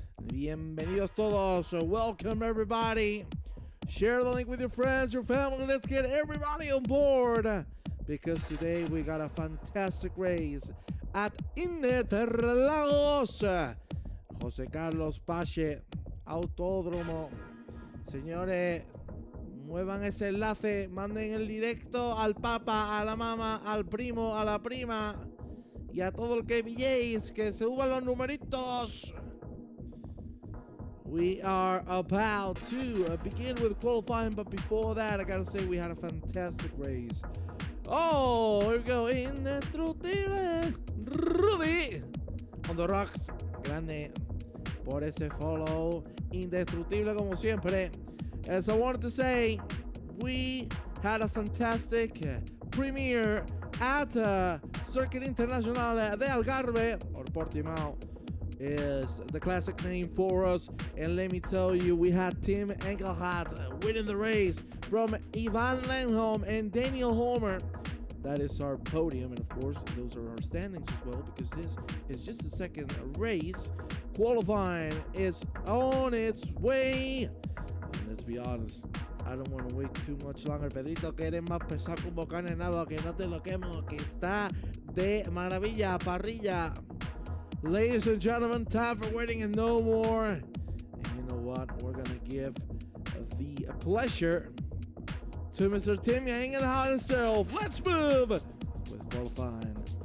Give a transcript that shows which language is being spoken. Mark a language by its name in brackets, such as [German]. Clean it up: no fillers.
[Spanish] Bienvenidos todos. [English] So welcome everybody. Share the link with your friends, your family. Let's get everybody on board, because today we got a fantastic race at Interlagos. José Carlos Pache Autódromo. [Spanish] Señores, muevan ese enlace, manden el directo al papa, a la mamá, al primo, a la prima y a todo el que pilléis, que se suban los numeritos. [English] We are about to begin with qualifying, but before that, I gotta say we had a fantastic race. Oh, here we go. Indestructible Rudy on the rocks. [Spanish] Grande por ese follow. Indestructible como siempre. [English] As I wanted to say, we had a fantastic premiere at Circuit Internacional de Algarve, or Portimao is the classic name for us. And let me tell you, we had Tim Engelhardt winning the race from Ivan Lenholm and Daniel Homer. That is our podium, and of course, those are our standings as well, because this is just the second race. Qualifying is on its way. Let's be honest, I don't want to wait too much longer. [Spanish] Pedrito, que eres más pesado que un volcán enado, que no te lo quemo, que está de maravilla, parrilla. [English] Ladies and gentlemen, time for waiting and no more. And you know what? We're going to give the pleasure to Mr. Tim Engelhardt himself. Let's move with qualifying.